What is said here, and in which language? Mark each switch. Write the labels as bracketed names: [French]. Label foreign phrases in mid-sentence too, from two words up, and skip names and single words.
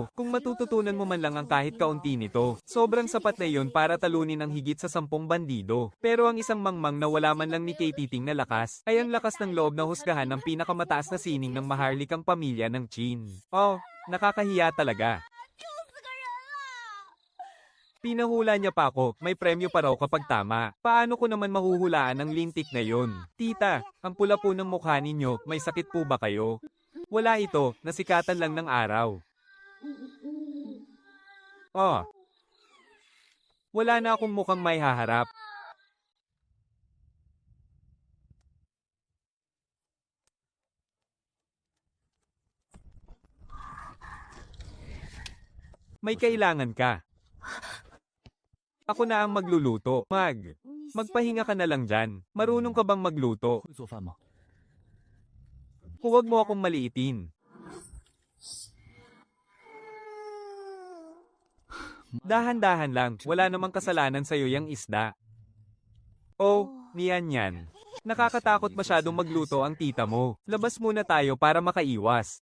[Filipino] Kung matututunan mo man lang ang kahit kaunti nito, sobrang sapat na iyon para talunin ang higit sa 10 bandido. Pero ang isang mangmang na wala man lang ni Kay titing na lakas, ay ang lakas ng loob na husgahan ng pinakamataas na sining ng maharlikang pamilya ng Qin. Oh, nakakahiya talaga. [Chinese] 救死个人了！ [Filipino] Pinahula niya pa ako, may premyo pa raw kapag tama. Paano ko naman mahuhulaan ang lintik na yon? Tita, ang pula po ng mukha ninyo, may sakit po ba kayo? Wala ito, nasikatan lang ng araw. Oh. Wala na akong mukhang may haharap. May kailangan ka. Ako na ang magluluto. Magpahinga ka na lang dyan. Marunong ka bang magluto? [Chinese] 会做饭吗？ [Filipino] Huwag mo akong maliitin. Dahan-dahan lang, wala namang kasalanan sa'yo yang isda. Oh, niyan yan. Nakakatakot masyadong magluto ang tita mo. Labas muna tayo para makaiwas.